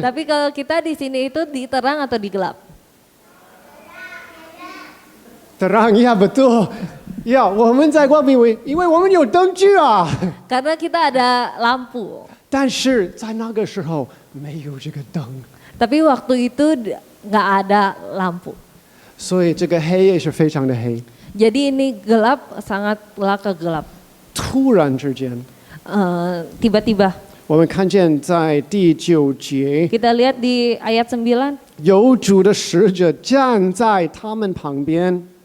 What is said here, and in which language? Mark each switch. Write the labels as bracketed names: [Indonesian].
[Indonesian] Tapi kalau kita di sini itu di terang atau di gelap? terang ya betul。 [Chinese] 呀，我们在光明里，因为我们有灯具啊。 [Indonesian] Karena kita ada lampu. [Chinese] 但是在那个时候没有这个灯， [Indonesian] Tapi waktu itu nggak ada lampu. [Chinese] 所以这个黑夜是非常的黑。 [Indonesian] Jadi ini gelap, sangatlah kegelap. [Chinese] 突然之间， [Indonesian] Tiba-tiba [Chinese] 我们看见在第9节， [Indonesian] kita lihat di ayat 9, [Chinese] 有主的使者站在他们旁边，